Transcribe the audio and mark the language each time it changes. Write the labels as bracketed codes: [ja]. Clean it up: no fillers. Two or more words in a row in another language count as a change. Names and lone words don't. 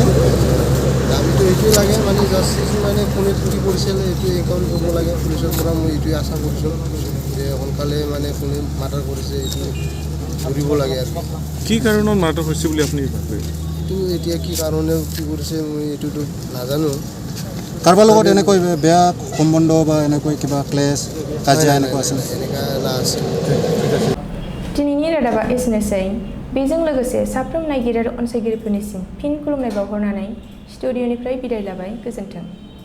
[as] দাবীটো এইটোৱে লাগে মানে জাষ্টিছ মানে কোনে কি কৰিছিল এইটোৱে এনকুৱাৰী কৰিব লাগে পুলিচৰ পৰা মই এইটোৱে আশা কৰিছোঁ যে সোনকালে মানে কোনে মাৰ্ডাৰ কৰিছে এইটো ধৰিব লাগে আৰু কি কাৰণত মাৰ্ডাৰ হৈছে বুলি আপুনি ভাবে এইটো এতিয়া কি কাৰণে কি কৰিছে মই এইটোতো নাজানো কাৰোবাৰ লগত এনেকৈ বেয়া সম্বন্ধ বা এনেকৈ কিবা ক্লেছ কাজিয়া এনেকুৱা আছিল এনেকুৱা নাছিল [brx] दिनैनि रादाबा एसेनोसै बेजों लोगोसे साफ्रोम नायगिरि आरो अनसायगिरिफोरनिसिम फिन खुलुमनाय बावहरनानै स्टुडिअनिफ्राय बिदाय लाबाय गोजोन्थों।